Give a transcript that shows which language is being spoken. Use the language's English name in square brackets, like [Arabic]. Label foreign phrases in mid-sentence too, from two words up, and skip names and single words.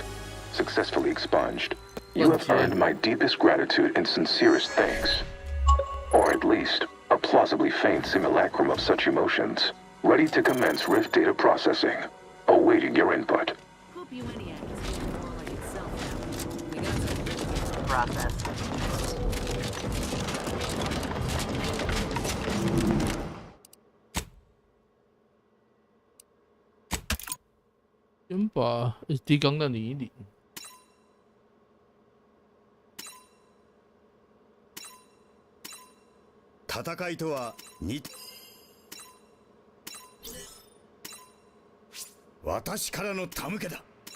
[English] Successfully expunged. You have earned my deepest gratitude and sincerest thanks. Or at least, a plausibly feigned simulacrum of such emotions. Ready to commence Rift data processing. Awaiting your input. Hope you any act is feeling more like itself now. We got some process. [Chinese] 先把 SD 钢弹领一领。 [Japanese] 戦いとは私からの手向けだ。